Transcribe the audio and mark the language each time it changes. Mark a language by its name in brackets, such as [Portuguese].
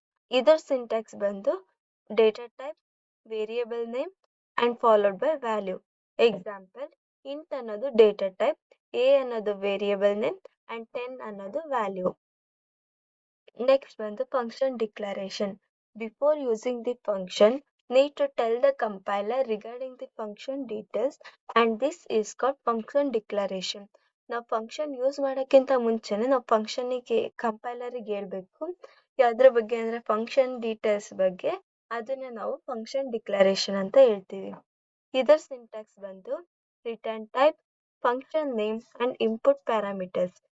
[Kannada] ಇದರ ಸಿಂಟ್ಯಾಕ್ಸ್ ಬಂದು data type, variable name and followed by value. Example int ಅನ್ನೋದು data type, a ಅನ್ನೋದು variable name and 10 ಅನ್ನೋದು value. Next ಬಂದು function declaration. [English] Before using the function need to tell the compiler regarding the function details and this is called function declaration. [Kannada] ನಾವು function use ಮಾಡೋಕ್ಕಿಂತ ಮುಂಚೆನೆ ನಾವು ಫಂಕ್ಷನ್ಗೆ ಕಂಪೈಲರ್ಗೆ ಹೇಳ್ಬೇಕು ಯಾವ್ದ್ರ ಬಗ್ಗೆ ಅಂದ್ರೆ ಫಂಕ್ಷನ್ ಡೀಟೇಲ್ಸ್ ಬಗ್ಗೆ. ಅದನ್ನ ನಾವು ಫಂಕ್ಷನ್ ಡಿಕ್ಲರೇಷನ್ ಅಂತ ಹೇಳ್ತೀವಿ. ಇದರ ಸಿಂಟ್ಯಾಕ್ಸ್ ಬಂದು return type, function name and input parameters.